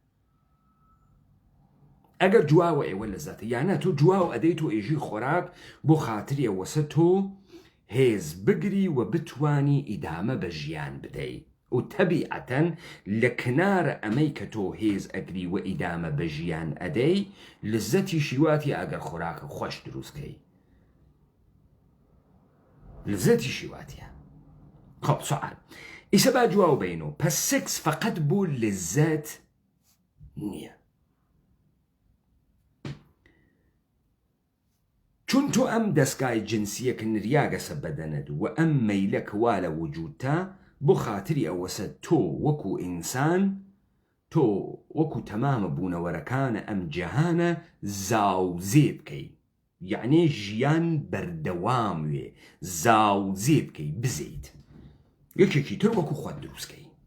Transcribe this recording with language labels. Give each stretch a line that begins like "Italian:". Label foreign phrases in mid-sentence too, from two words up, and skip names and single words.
Central Kurdish: ئەگەر جواوە ئێوە لەزەتە، یانە تۆ جواو ئەدەیت و ئێژی خۆراک بۆ خاتری ئەوەسە تۆ هێز بگری و بتوانی ئیدامە بە ژیان بدەی. و طبیعەتەن لە کنارە ئەمەی کە تۆ هێز ئەگری و ئیدامە بە ژیان ئەدەی لزەتی شیواتی ئەگەر خۆراکە خۆش دروستکەی لزەتی شیواتیە. خب سوال ئیسە با جواب بینەوە پس سکس فقط بۆ لزەت نییە چون تۆ ئەم دەستگای جنسیەکە نریاگەسە بەدەنت و ئەم مەیلە کەوا لە وجودتا بۆ خاتری ئەوەسە تۆ وەکو ئینسان تۆ وەکو تەمامە بوونەوەرەکانە ئەم جەهانە زاوزێ بکەی یعنی ژیان بەردەوام وێ زاوزێ بکەی بزەیت یەکێکی تر وەکو خۆت دروستکەی